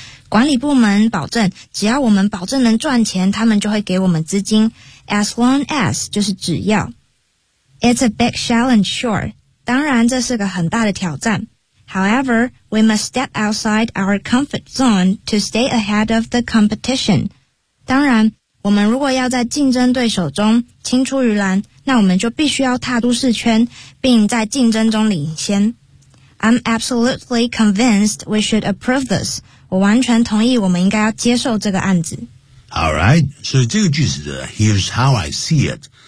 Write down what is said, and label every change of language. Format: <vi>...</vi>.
<zh>管理部门保证，只要我们保证能赚钱，他们就会给我们资金。</zh> <en>As long as</en> <zh>就是只要。</zh> <en>It's a big challenge, sure.</en> <zh>当然这是个很大的挑战。</zh> <en>However, we must step outside our comfort zone to stay ahead of the competition.</en> <zh>当然我们如果要在竞争对手中青出于蓝，那我们就必须要踏出市圈并在竞争中领先。</zh> <en>I'm absolutely convinced we should approve this.</en> <zh>我完全同意我们应该要接受这个案子。</zh> <en>Alright,</en> <zh>所以这个句子的</zh> <en>Here's how I see it.</en>